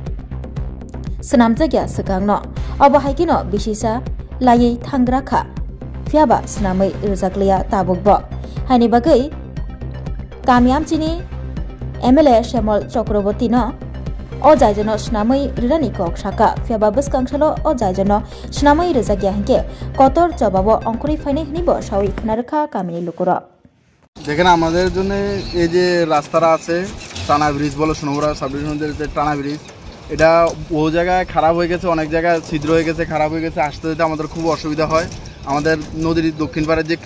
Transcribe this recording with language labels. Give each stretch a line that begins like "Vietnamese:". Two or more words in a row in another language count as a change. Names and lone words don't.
Kok Borok: snamjakya swkangno obo haikino bisisa laiei thangrakha fiaba snamui rejaklia tabukbo haini bagai kamiamchini MLA Shyamol Chakraborty no o jaijono sunamui rirani kok saka fiaba beskangshalo o jaijono sunamui rejakya hingke kotor jobabo অঙ্করি ফাইনে নিবো সাউই খনারখা কামিনি লুকুরা
Bangla: দেখেন আমাদের জন্য এই যে রাস্তাটা আছে টানা ব্রিজ বলো সোনামুড়া সাবডিভিশনের যে টানা ব্রিজ এটা বহু জায়গায় খারাপ হয়ে গেছে অনেক জায়গায় ছিদ্র হয়ে গেছে খারাপ হয়ে গেছে আসতে যেতে আমাদের খুব অসুবিধা হয় আমাদের নদীর দক্ষিণ পাড়ের যে